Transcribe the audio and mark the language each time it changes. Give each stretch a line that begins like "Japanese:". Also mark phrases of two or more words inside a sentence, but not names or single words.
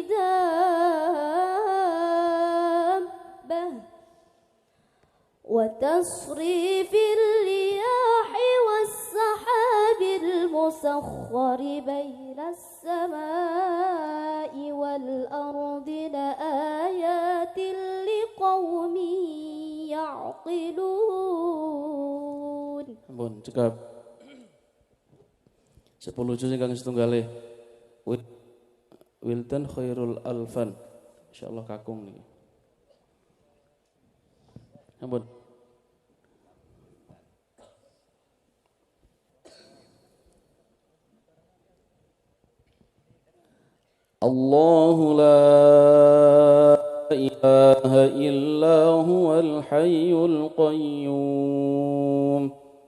Arabic: دابة وتصريف الرياح والسحاب المسخر بين السماء والأرض لآيات لقوم يعقلون.
Javanese: Ampun, cekap. 10 juz ingkang setunggalih. Wildan khairul alfan. Insyaallah kakung niki. Ampun.
Arabic: الله لا إله إلا هو الحي القيوم.